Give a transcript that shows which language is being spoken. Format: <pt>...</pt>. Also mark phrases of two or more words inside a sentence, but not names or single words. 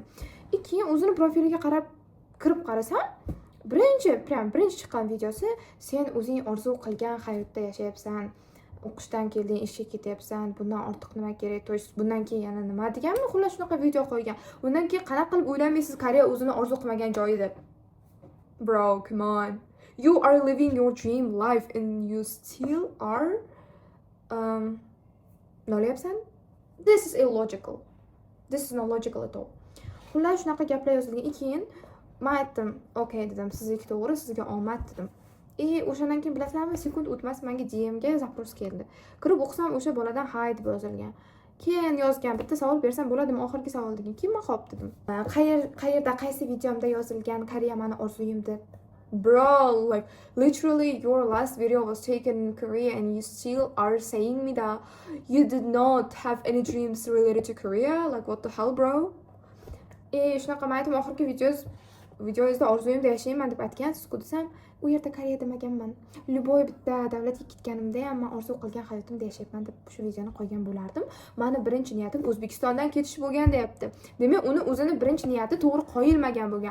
<uz>Keyin o'zini profiliga kirib qarasam, birinchi chiqqan videosi, sen o'zing orzu qilgan hayotda yashayapsan, o'qishdan kelding, ishga ketyapsan, bundan ortiq nima kerak,</uz> <ru>to есть</ru> <uz>bundan keyin yana nima deganmi, xullas shunaqa video qo'ygan. Undan keyin qanaqa qilib o'ylamaysiz Koreya o'zini orzu qilmagan joyi deb?</uz> <en>Bro, come on. You are living your dream life and you still are nolyapsan? This is illogical. This is not logical at all.</en> <uz>Xullas shunaqa gaplar yozilgan. Keyin men aytdim, "Okay" dedim, "Sizniki to'g'ri, sizga omad" dedim. O'shandan keyin bilasizlarmi, sekund o'tmas menga DM-ga zaпрос keldi. Kirib o'qisam o'sha boladan "Hi" deb yozilgan. Keyin yozgan, bitta savol bersam bo'ladimi, oxirgi savol degan. Keyin men xo'p dedim. Qayerda qaysi videomda yozilgan Koreya meni orzuyim deb?</uz> <en>Bro, like literally your last video was taken in Korea and you still are saying me that you did not have any dreams related to Korea? Like what the hell, bro?</en> <uz>Shunaqa men aytdim, oxirgi videoyizda orzuyimda yashayman deb aytgansiz-ku desam, u yerda Koreya demaganman. Любой bitta davlatga ketganimda ham men orzu qilgan hayotimda yashayapman deb shu videoni qo'ygan bo'lardim. Meni birinchi niyatim O'zbekistondan ketish bo'lgan deyapti. Demak, uni o'zini birinchi niyati to'g'ri qo'yilmagan bo'lgan.</uz>